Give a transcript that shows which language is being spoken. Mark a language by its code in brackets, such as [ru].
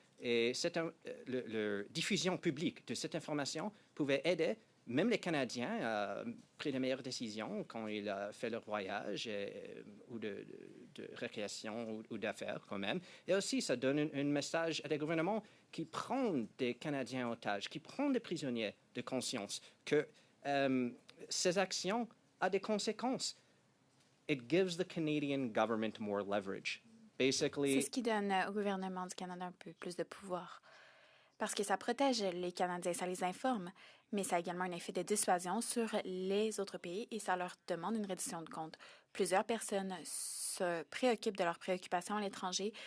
[fr] Et la diffusion publique de cette information pouvait aider même les Canadiens à prendre les meilleures décisions quand ils font leur voyage ou de récréation ou d'affaires quand même. Et aussi, ça donne un message à des gouvernements qui prennent des Canadiens otages, qui prennent des prisonniers de conscience, que ces actions ont des conséquences. [en] It gives the Canadian government more leverage. Basically, [fr] c'est ce qui donne au gouvernement du Canada un peu plus de pouvoir. Parce que ça protège les Canadiens, ça les informe, mais ça a également un effet de dissuasion sur les autres pays et ça leur demande une reddition de comptes. Plusieurs personnes se préoccupent de leurs préoccupations à l'étranger.